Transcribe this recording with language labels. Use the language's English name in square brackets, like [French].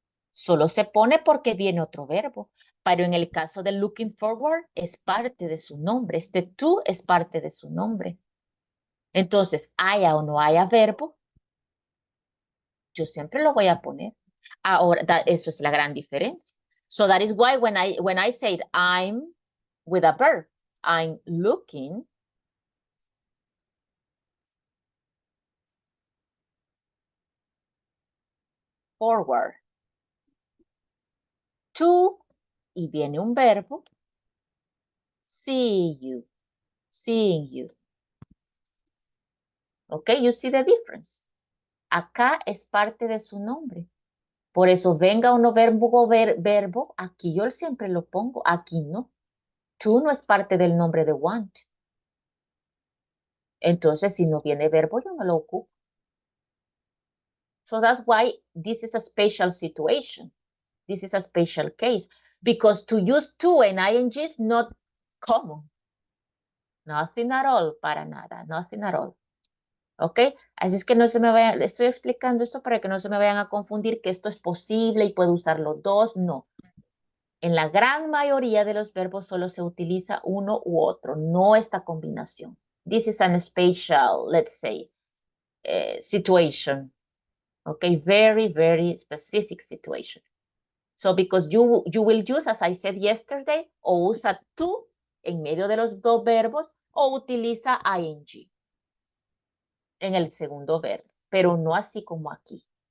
[Spanish] Solo se pone porque viene otro verbo. Pero en el caso de looking forward, es parte de su nombre. Este to es parte de su nombre. Entonces, haya o no haya verbo, yo siempre lo voy a poner. Ahora, eso es la gran diferencia. [English] So that is why when I said I'm with a verb, I'm looking forward to [Spanish] y viene un verbo. [English] See you, seeing you. Okay, you see the difference. [Spanish] Acá es parte de su nombre. Por eso venga o no verbo, aquí yo siempre lo pongo, aquí no. To no es parte del nombre de want. Entonces, si no viene verbo, yo no lo ocupo. [English] So that's why this is a special situation. This is a special case. Because to use to and ing is not common. Nothing at all, [Spanish] para nada, [English] nothing at all. ¿Ok? [Spanish] Así es que no se me vayan, estoy explicando esto para que no se me vayan a confundir que esto es posible y puedo usar los dos. No. En la gran mayoría de los verbos solo se utiliza uno u otro, no esta combinación. [English] This is an special, let's say, situation. Okay, very, very specific situation. So because you will use, as I said yesterday, [Spanish] o usa to en medio de los dos verbos o utiliza ing en el segundo verbo, pero no así como aquí.